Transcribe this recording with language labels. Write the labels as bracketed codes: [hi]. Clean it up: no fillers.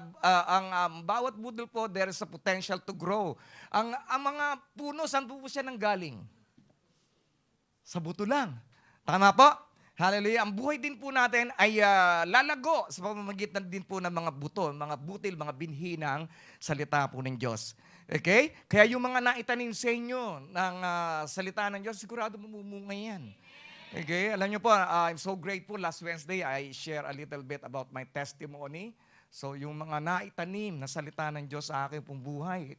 [tl] Ang bawat budol po, [en] there is a potential to grow. [tl] Ang mga puno, saan po siya nanggaling? Sa buto lang. Tama po? Hallelujah. Ang buhay din po natin ay lalago sa pamamagitan din po ng mga buto, mga butil, mga binhi ng salita po ng Diyos. Okay? Kaya yung mga naitanim sa inyo ng salita ng Diyos, sigurado mamumunga yan. Okay? Alam niyo po, [en] I'm so grateful. Last Wednesday, I share a little bit about my testimony. [tl] So, yung mga naitanim na salita ng Diyos sa akin pong buhay.